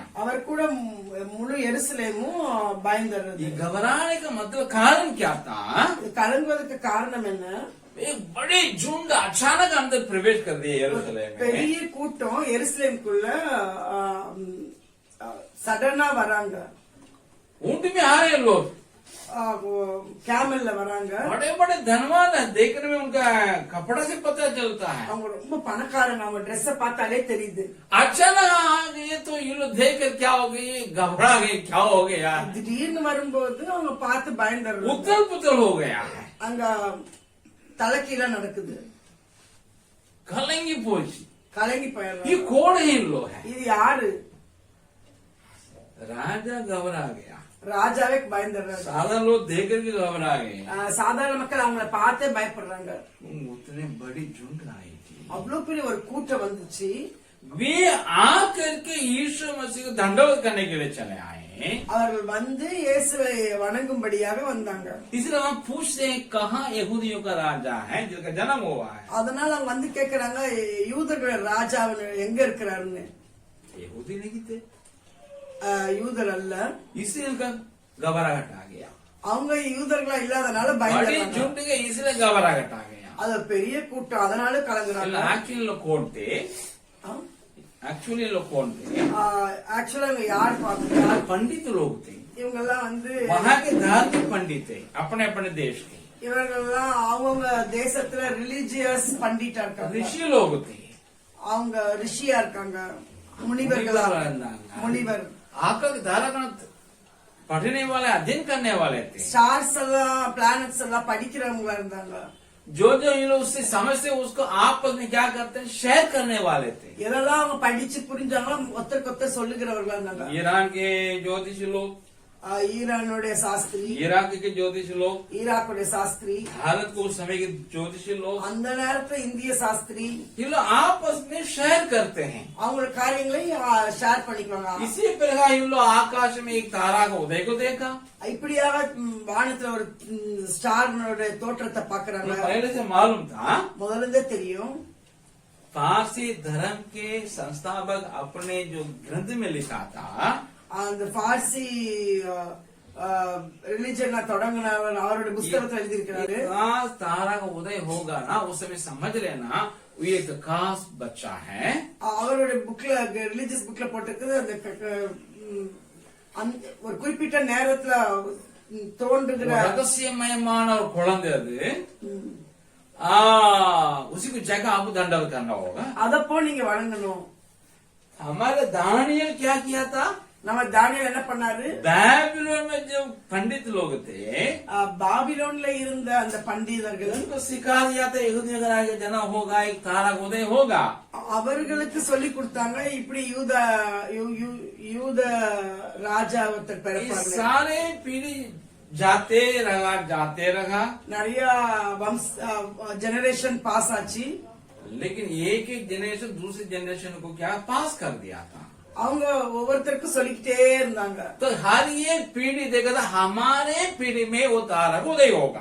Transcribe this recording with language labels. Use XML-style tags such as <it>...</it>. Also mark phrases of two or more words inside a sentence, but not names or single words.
<ta>அவர் கூட முழு எருசலேமும் பயந்தது.</ta> <hi>ये घबराने का मतलब कारण क्या था?</hi> <ta>கலங்குவதற்கு காரணம் என்ன?</ta> <hi>एक बड़ी झुंड अचानक अंदर प्रवेश कर दिया यरूशलेम में.</hi> <ta>பெரிய கூட்டம் எருசலேமுக்குள்ள சடனா வராங்க.</ta> <hi>ऊंट में आ रहे लोग,</hi> <ta>கேமல்ல வராங்க.</ta> <hi>बड़े बड़े धनवान है, देखने में उनका कपड़ा से पता चलता है.</hi> <ta>அவங்க ரொம்ப பணக்காரங்க, அவங்க ட்ரெஸ் பார்த்தாலே தெரியுது.</ta> <hi>अचानक आ गए तो ये लोग देख कर क्या हो गए, घबरा गए, क्या हो गया,</hi> <ta>திடீர்னு வரும்போது அவங்க பார்த்து பயந்துடுறாங்க.</ta> <hi>उथल पुथल हो गया है,</hi> <ta>அங்க தலைக்கீழ நடக்குது. கலங்கிப் போச்சு, கலங்கி</ta> <hi>ये</hi> <ta>போயிடுறாங்க.</ta> <hi>कौन है इन लोग है?</hi> <ta>இது யாரு?</ta> <hi>राजा घबरा गया,</hi> <ta>ராஜாவே பயந்துடுறாங்க.</ta> <hi>साधारण लोग देख कर के घबरा गए.</hi> <ta>சாதாரண மக்கள் அவங்கள பார்த்தே பயப்படுறாங்க.</ta> <hi>उतने बड़ी झुंड आई थी,</hi> <ta>அவ்வளவு பெரிய ஒரு கூட்டம் வந்துச்சு.</ta> <hi>वे आकर के यीशु मसीह को दंडवत करने के लिए चले आए.</hi> <ta>அவர்கள் வந்து இயேசுவை வணங்கும்படியாக வந்தாங்க.</ta> <hi>इसलिए हम पूछते हैं, कहाँ यहूदियों का राजा है जिसका जन्म हुआ है?</hi> <ta>அதனால அவங்க வந்து கேக்குறாங்க, யூதர்கள் ராஜா எங்க இருக்கிறாருன்னு.</ta> <hi>यहूदी नहीं थे,</hi> <ta>யூதர் அல்ல.</ta> <hi>इसलिए उनका घबराहट आ गया.</hi> <ta>அவங்க யூதர்களா இல்லாதனால</ta> <hi>बड़ी</hi> <ta>பயந்தாங்க.</ta> <hi>झुंड के इसलिए घबराहट आ गया.</hi> <ta>அது பெரிய கூட்டம், அதனால கலங்குறாங்க.</ta> <hi>एक्चुअली लोग कौन थे? एक्चुअली लोग कौन थे?</hi> <ta>ஆக்சுவலா இவங்க யார் பாத்தீங்கன்னா</ta> <hi>पंडित लोग थे.</hi> <ta>இவங்க எல்லாம் வந்து</ta> <hi>वहाँ के धार्मिक पंडित थे, अपने अपने देश के.</hi> <ta>இவங்கெல்லாம் அவங்க தேசத்துல ரிலிஜியஸ் பண்டிட்டா இருக்காங்க.</ta> <hi>ऋषि लोग थे,</hi> <ta>அவங்க ரிஷியா இருக்காங்க, முனிவர்களா முனிவர்.</ta> <hi>आकर धारागण पढ़ने वाले, अध्ययन करने वाले थे.</hi> <ta>ஸ்டார்ஸ் எல்லாம் பிளானட்ஸ் எல்லாம் படிக்கிறவங்களா இருந்தாங்க.</ta> <hi>जो जो ये लोग उससे समझते उसको आपस में क्या करते हैं, शेयर करने वाले थे.</hi> <ta>எதெல்லாம் அவங்க படிச்சு புரிஞ்சாங்களோ ஒருத்தருக்கு ஒருத்தர் சொல்லுகிறவர்களா இருந்தாங்க.</ta> <hi>ईरान के ज्योतिषी लोग,</hi> <ta>ஈரானுடைய சாஸ்திரி,</ta> <hi>इराक के ज्योतिषी लोग,</hi> <ta>ஈராக்குடைய சாஸ்திரி,</ta> <hi>भारत को उस समय के ज्योतिषी लोग,</hi> <ta>அந்த நேரத்துல இந்திய சாஸ்திரி</ta> <hi>ये लोग आपस में शेयर करते हैं।</hi> <ta>அவங்களோட காரியங்களை ஷேர் பண்ணிக்குவாங்க.</ta> <hi>इसी प्रकार इन लोग आकाश में एक तारा का उदय को देखा।</hi> <ta>இப்படியாக வானத்துல ஒரு ஸ்டாரோட தோற்றத்தை பாக்குறாங்க.</ta> <hi>पहले से मालूम था।</hi> <ta>முதல்ல இருந்தே தெரியும்.</ta> <hi>पारसी धर्म के संस्थापक अपने जो ग्रंथ में लिखा था,</hi> <ta>அந்த பார்சி ரிலிஜன் தொடங்கினவர் அவருடைய புஸ்தகத்தில் எழுதியிருக்கிறாரு.</ta> <hi>खास तारा का उदय होगा ना, उस समय समझ लेना वो एक खास बच्चा है।</hi> <ta>அவருடைய புக்ல</ta> <en>religious book</en> <ta>போட்டிருக்குது. அந்த ஒரு குறிப்பிட்ட நேரத்துல தோன்றுகிற ரகசியமயமான ஒரு குழந்தை அது।</ta> <hi>उसी को जगह आपको दंडवत करना होगा।</hi> <ta>அதப்போ நீங்க வணங்கணும்.</ta> <hi>हमारे दानियल क्या किया था?</hi> <ta>நம்ம தானியேல் என்ன பண்ணாரு?</ta> <hi>बाबिलोन में जो पंडित लोग थे,</hi> <ta>பாபிலோன்ல இருந்த அந்த பண்டிதர்கள்</ta> <hi>उनको सिखा दिया था यहूदी अगर आगे जना होगा एक तारा का उदय होगा।</hi> <ta>அவர்களுக்கு சொல்லி கொடுத்தாங்க இப்படி யூத ராஜா ஒருத்தர் பிறப்பாங்க.</ta> <hi>सारे पीढ़ी जाते रहा,</hi> <ta>நிறைய</ta> <en>generation pass</en> <ta>ஆச்சு.</ta> <hi>लेकिन एक एक जनरेशन दूसरे जनरेशन को क्या पास कर दिया था।</hi> <ta>அவங்க ஒவ்வொருத்தருக்கும் சொல்லிக்கிட்டே இருந்தாங்க.</ta> <hi>तो हर एक पीढ़ी देखा था हमारे पीढ़ी में वो तारा का उदय होगा।</hi>